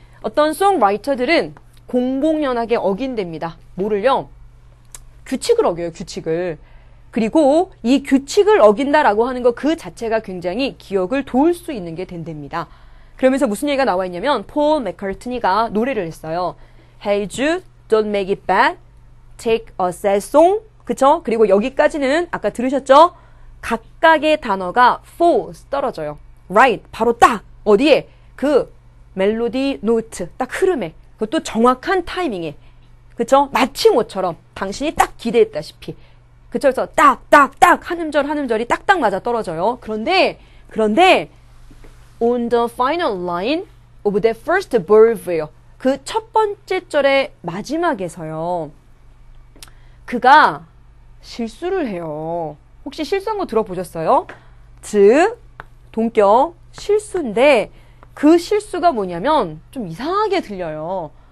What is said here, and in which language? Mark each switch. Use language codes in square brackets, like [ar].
[ko] 어떤 송라이터들은 공공연하게 어긴답니다. 뭐를요? 규칙을 어겨요, 규칙을. 그리고 이 규칙을 어긴다라고 하는 것 그 자체가 굉장히 기억을 도울 수 있는 게 된답니다. 그러면서 무슨 얘기가 나와 있냐면, 폴 맥카트니가 노래를 했어요. [en] Hey Jude, don't make it bad. Take a sad song. 그쵸? [ko] 그리고 여기까지는 아까 들으셨죠? 각각의 단어가 falls, 떨어져요. Right, 바로 딱 어디에? 그 멜로디 노트, 딱 흐름에. 그것도 정확한 타이밍에. 그쵸? 마치 뭐처럼 당신이 딱 기대했다시피. 그쵸? 그래서 딱 한 음절 한 음절이 딱딱 맞아 떨어져요. 그런데 [en] on the final line of the first verse예요. [ko] 그 첫 번째 절의 마지막에서요. 그가 실수를 해요. 혹시 실수한 거 들어보셨어요? 즉, 동격 실수인데 그 실수가 뭐냐면 좀 이상하게 들려요.